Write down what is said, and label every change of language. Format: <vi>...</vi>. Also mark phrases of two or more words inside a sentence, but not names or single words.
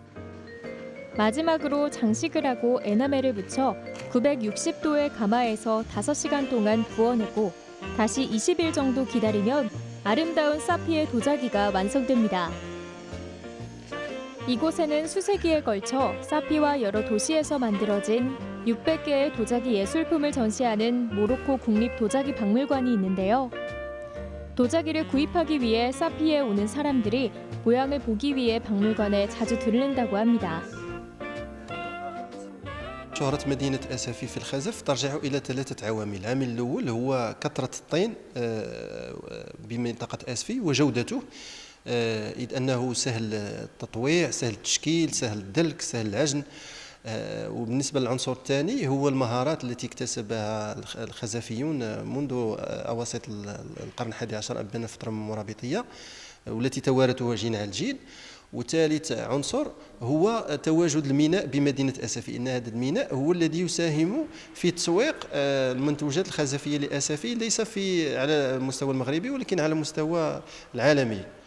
<ko>마지막으로 장식을 하고 에나멜을 붙여 960도의 가마에서 5시간 동안 구워내고 다시 20일 정도 기다리면 아름다운 사피의 도자기가 완성됩니다. 이곳에는 수세기에 걸쳐 사피와 여러 도시에서 만들어진 600개의 도자기 예술품을 전시하는 모로코 국립도자기 박물관이 있는데요. 도자기를 구입하기 위해 사피에 오는 사람들이 모양을 보기 위해 박물관에 자주 들른다고 합니다.</ko> <ar>شهرة مدينة أسفي في الخزف ترجع إلى 3 عوامل. العامل الأول هو كثرة الطين بمنطقة أسفي وجودته إذ أنه سهل التطويع سهل التشكيل سهل الدلك سهل العجن وبالنسبة للعنصر الثاني هو المهارات التي اكتسبها الخزفيون منذ أواسط القرن 11 أبان فترة مرابطية والتي توارثها جيل عن جيل وثالث عنصر هو تواجد الميناء بمدينة أسفي، إن هذا الميناء هو الذي يساهم في تسويق المنتوجات الخزفية لأسفي ليس على المستوى المغربي ولكن على المستوى العالمي.</ar>